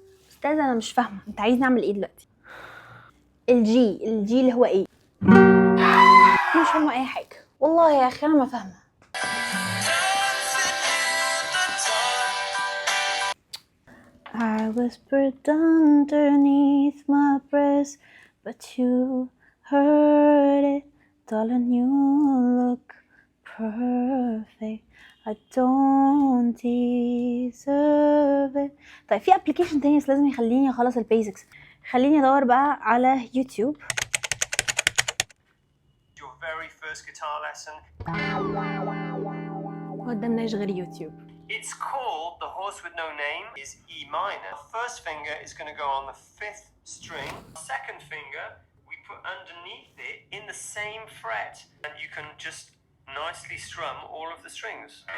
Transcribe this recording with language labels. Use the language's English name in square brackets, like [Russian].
[Arabic] استاذ انا مش فاهمه انت عايزني اعمل ايه دلوقتي. الجي اللي هو ايه؟ انا مش فاهمه اي حاجه والله يا اخي. انا ما فاهمه. [English] I whispered underneath my breath, but you heard it. Darling, you look perfect. I don't deserve it. [Arabic] طيب في ابلكيشن تاني بس لازم يخليني اخلص البيزكس. خليني ادور بقى على يوتيوب. [English] Your very first guitar lesson. [Arabic] قدامناش غير يوتيوب. [English] It's called The Horse with No Name is E minor. First finger is going to go on the 5th string. Second finger we put underneath it in the same fret, and you can just nicely strum all of the strings.